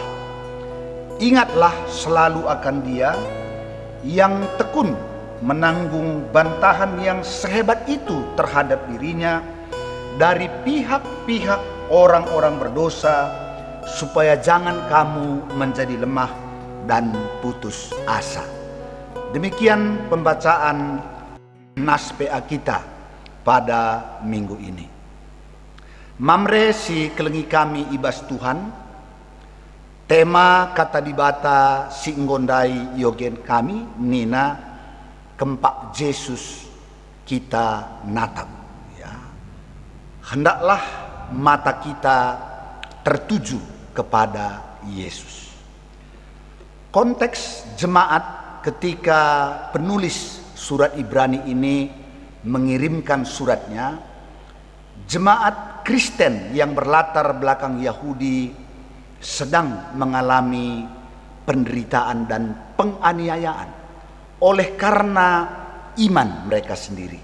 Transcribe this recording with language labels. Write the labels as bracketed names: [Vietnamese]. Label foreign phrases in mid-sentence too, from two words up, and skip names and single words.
[Indonesian] Ingatlah selalu akan Dia yang tekun menanggung bantahan yang sehebat itu terhadap dirinya dari pihak-pihak orang-orang berdosa, supaya jangan kamu menjadi lemah dan putus asa. Demikian pembacaan nas PA kita pada minggu ini. [Batak Karo] Mamre si kelengi kami ibas Tuhan, tema kata dibata si nggondai yogen kami nina kempak Yesus kita natap, [Indonesian] ya. Hendaklah mata kita tertuju kepada Yesus. Konteks jemaat ketika penulis surat Ibrani ini mengirimkan suratnya, jemaat Kristen yang berlatar belakang Yahudi sedang mengalami penderitaan dan penganiayaan oleh karena iman mereka sendiri.